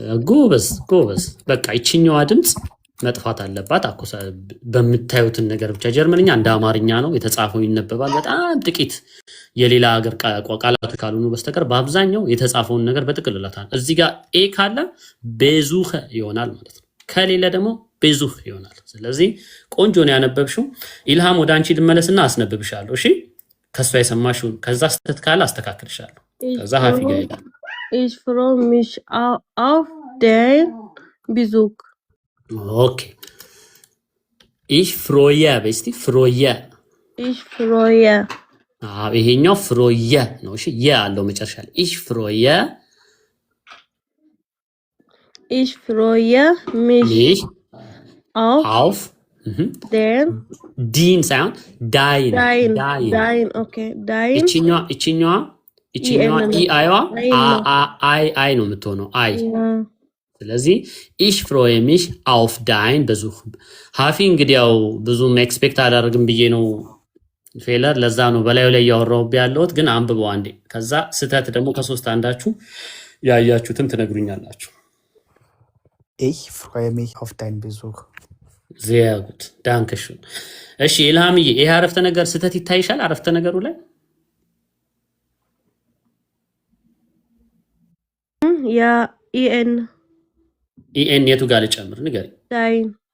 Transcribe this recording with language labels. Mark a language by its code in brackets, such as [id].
[am] ጎበዝ ጎበዝ። በቃ ይችኛዋ ድምፅ መጥፋት አለባት። በምታዩትን ነገር ብቻ ጀርመንኛ እንደ አማርኛ ነው የተጻፈው፣ ይነበባል። በጣም ጥቂት የሌላ ሀገር ቃላት ካልሆኑ በስተቀር በአብዛኛው የተጻፈውን ነገር በጥቅልላታል። እዚህ ጋር ኤ ካለ ቤዙኸ ይሆናል ማለት ነው፣ ከሌለ ደግሞ ቤዙህ ይሆናል። ስለዚህ ቆንጆ ነው ያነበብሽው። ኢልሃም ወደ አንቺ ልመለስና አስነብብሻለሁ። እሺ ከሷ የሰማሽውን ከዛ ስተት ካለ አስተካክልሻለሁ። ከዛ ሀፊ ጋር ይላል [de] Ich freue mich auf den Besuch. ኦኬ ich freue በስቲ freue Ich freue. [am] ይሄኛው freue ነው። እሺ ያ አለው መጨረሻ ላይ [de] ich freue mich auf den [am] ዲን ሳይሆን ዳይን [de] okay, dein [am] ይችኛዋ ኢአይዋ አይ ነው የምትሆነው አይ። ስለዚህ [de] ich freue mich auf dein Besuch። [am] ሀፊ እንግዲህ ያው ብዙም ኤክስፔክት አላደርግም ብዬ ነው ፌለር፣ ለዛ ነው በላዩ ላይ ያወራሁት ያለሁት። ግን አንብበው አንዴ፣ ከዛ ስህተት ደግሞ ከሶስት አንዳችሁ ያያችሁትን ትነግሩኛላችሁ። [de] Ich freue mich auf deinen Besuch. sehr gut danke schön። [am] እሺ ኢልሃምዬ ይሄ አረፍተ ነገር ስህተት ይታይሻል? አረፍተ ነገሩ ላይ [de] ja [am] ኢኤን የቱ ጋር ልጨምር ንገሪ። [de] dein